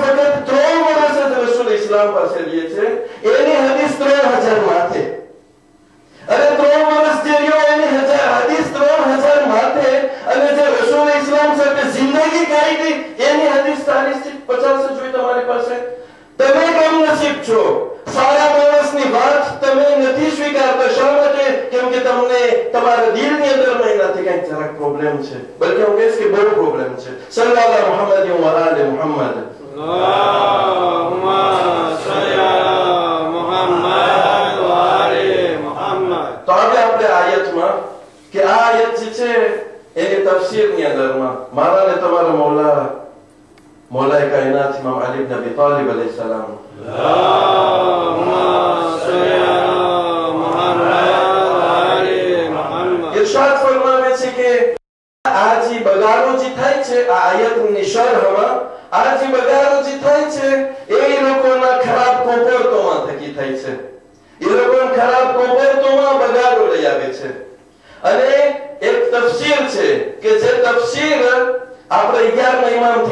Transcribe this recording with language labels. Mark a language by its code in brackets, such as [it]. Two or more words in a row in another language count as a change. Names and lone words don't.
[gu] ફક્ત 3 વર્ષ જ રસૂલ ઇસ્લામ પાસે લે છે એની હદીસ 3000 માથે અને 3 વર્ષ જે રહ્યો એની હદીસ 3000 માથે અને જે રસૂલ ઇસ્લામ સાથે જિંદગી કાઢી એની હદીસ 40 થી 50 જ હોય તમારી પાસે તમે કેમ નસીબ છો સારા માણસની વાત તમે નથી સ્વીકારતા શા માટે કેમ કે તમને તમારા દિલની અંદર એનાથી કંઈક જરાક પ્રોબ્લેમ છે બલકે હું કહીશ કે બહુ પ્રોબ્લેમ છે [ar] صل الله محمد وآل محمد اللهم صل على محمد وآل محمد [gu] તો હવે આપણે આયતમાં કે આ આયત જે છે એની તફસીરની અંદરમાં મારા ને તમારા [ur] مولا کائنات امام علی ابن ابی طالب علیہ سلام [gu] ઇરશાદ ફરમાવે છે કે આ જે બગાડો જે થાય છે આ આયતની શરહમાં આ જે બગાડો જે થાય છે એ લોકોના ખરાબ કોપરતોમાં થકી થાય છે એ લોકોના ખરાબ કોપરતોમાં બગાડો લઈ આવે છે અને એક તફસીર છે કે જે તફસીર આપણે 11મા ઇમામથી